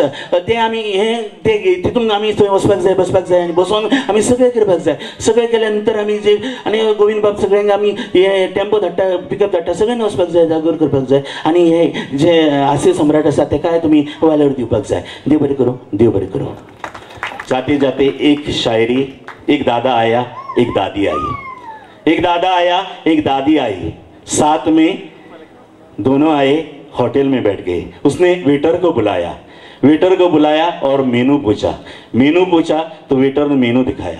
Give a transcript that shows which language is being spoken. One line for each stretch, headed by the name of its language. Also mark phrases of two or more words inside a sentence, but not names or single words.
Konkani: तें आमी हें तें तितून आमी थंय वचपाक जाय, बसपाक जाय आनी बसोन आमी सगळें करपाक जाय. सगळें केल्या नंतर आमी जे आनी गोविंद बाब सगळ्यांक आमी हें टेम्पो धाडटा, पिकअप धाडटा, सगळ्यांनी वचपाक जाय, जागर करपाक जाय. आनी हें जे हास्य सम्राट आसा तेका तुम्ही वालोर दिवपाक जाय. देव बरें करूं, देव बरें करूं.
Hindi: जाते जाते एक शायरी. एक दादा आया एक दादी आई. एक दादा आया एक दादी आई. साथ में दोनों आए होटल में बैठ गए. उसने वेटर को बुलाया. वेटर को बुलाया और मेनू पूछा. मेनू पूछा तो वेटर ने मेनू दिखाया.